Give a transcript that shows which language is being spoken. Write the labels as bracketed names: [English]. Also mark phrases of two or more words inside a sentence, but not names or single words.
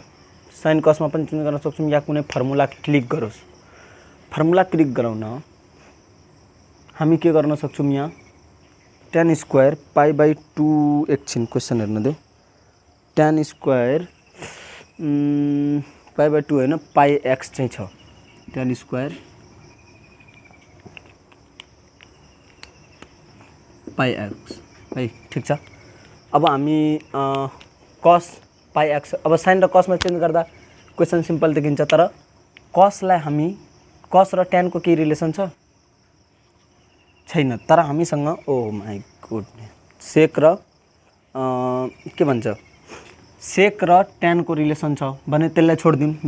[Nepali] साइन कसमा पनि चेन्ज गर्न सक्छौँ या कुनै फर्मुला क्लिक गरोस्। फर्मुला क्लिक गराउन हामी के गर्न सक्छौँ? यहाँ [English] tan square π/2 [Nepali] एकछिन क्वेसन हेर्न देऊ। [English] tan square π/2 [Nepali] हैन πx चाहिँ छ। [English] tan square πx [Nepali] है, ठीक छ। अब हामी cos πx, अब साइन र कसमा चेन्ज गर्दा क्वेसन सिम्पल देखिन्छ, तर कसलाई हामी कस र tan को केही रिलेसन छ छैन, तर हामीसँग [English] oh my goodness [Nepali] सेक र के भन्छ सेक र tan को रिलेसन छ भने त्यसलाई छोड्दिउँ।